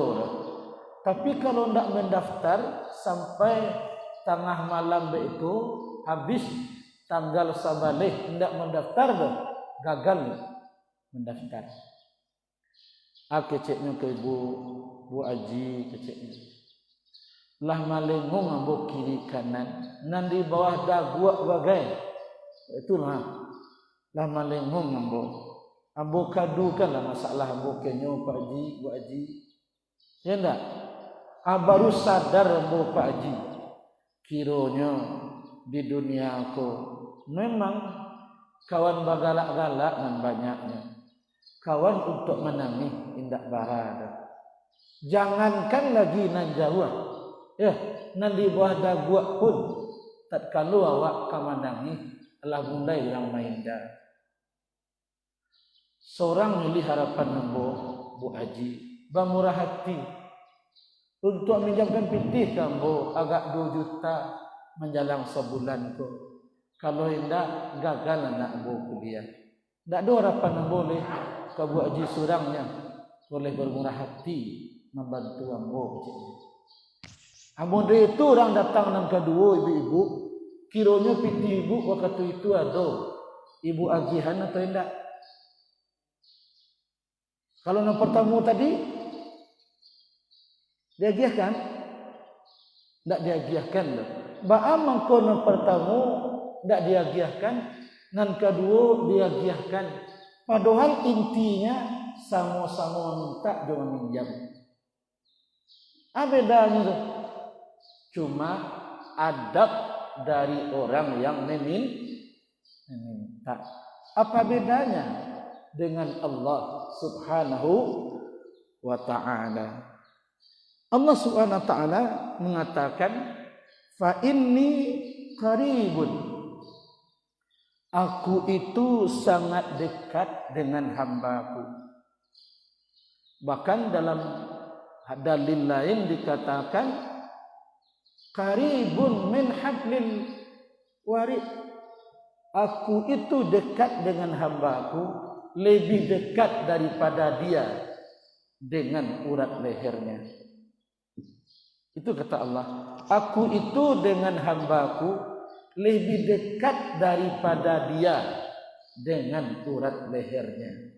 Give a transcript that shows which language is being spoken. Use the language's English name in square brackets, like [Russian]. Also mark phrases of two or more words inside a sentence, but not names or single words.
[Indonesian] Tapi kalau tidak mendaftar sampai tengah malam itu habis tanggal sabalih tidak mendaftar gagal mendaftar. [Minangkabau] Keceknya ke Bu Aji keceknya. Lah malengung ambo kiri kanan nan di bawah daguak bagai. Itulah. Lah malengung ambo kadukanlah masalah ambo kenyo Pak Haji, Bu Haji. Ya ndak? Baru sadar ambo Pak Haji. Kiranya di dunia aku memang kawan bagalak-galak dan banyaknya. Kawan untuk menangis indak barada. Jangankan lagi nan jauh. Ya, nan di bawah daguak pun tatkala awak kamandangi telah mulai yang main dah. Seorang milih harapan ambo Bu Haji, bamurah hati untuk minjamkan pitih kambo agak 2 juta menjalang sebulan ko. Kalau tidak gagal anak ambo kuliah. Tak ada harapan ambo boleh ke Bu Haji surangnya boleh bermurah hati membantu ambo. Ambo itu orang datang nang kedua ibu-ibu, kiranya pitih ibu waktu itu ada ibu agihan atau tidak? Kalau yang pertama tadi diagiahkan? Tak diagiahkan loh. Ba'a mangko yang pertama tak diagiahkan, nan kedua diagiahkan. [Indonesian] Padahal intinya sama-sama minta jangan minjam. Apa bedanya tu? Cuma adab dari orang yang meminta. Apa bedanya dengan Allah [Arabic] سبحانه وتعالى? [Indonesian] Allah [Arabic] سبحانه وتعالى [Indonesian] mengatakan [Arabic] فإني قريب. [Indonesian] Aku itu sangat dekat dengan hambaku. Bahkan dalam dalil lain dikatakan [Arabic] قريب من حبل الوريد. [Indonesian] Aku itu dekat dengan hambaku, lebih dekat daripada dia dengan urat lehernya. Itu kata Allah. Aku itu dengan hambaku lebih dekat daripada dia dengan urat lehernya.